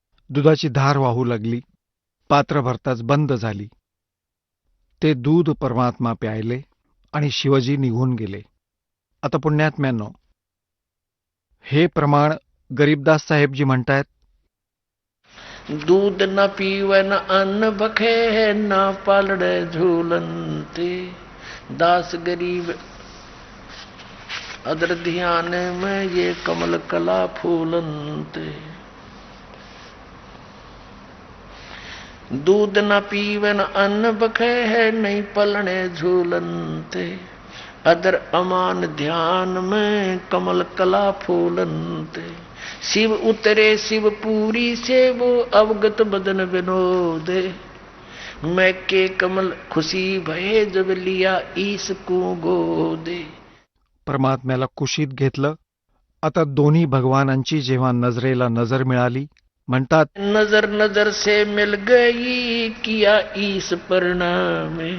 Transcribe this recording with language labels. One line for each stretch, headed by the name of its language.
Marathi: दुधाची धार वाहू लागली. पात्र भरताच बंद झाली. ते दूध परमात्मा प्यायले आणि शिवजी निघून गेले. आता पुण्यात्म्यांनो, हे प्रमाण गरीबदास साहेबजी म्हणतायत,
Hindi: दूध न पीवन अन्न बखे न पालड़े झूलनते, दास गरीब अदर ध्यान में ये कमल कला फूलनते. दूध न पीवन अन्न बखे है नहीं पलने झूलनते, अदर अमान ध्यान में कमल कला फूलनते. शिव उतरे शिवपुरी से वो अवगत बदन विनोदे, मैं के कमल खुशी भये जब लिया ईस को गोदे.
Marathi: परमात्म्याला कुशीत घेतलं. आता दोन्ही भगवानांची जेव्हा नजरेला नजर मिळाली, म्हणतात,
Hindi: नजर नजर से मिल गई किया ईस परिणाम.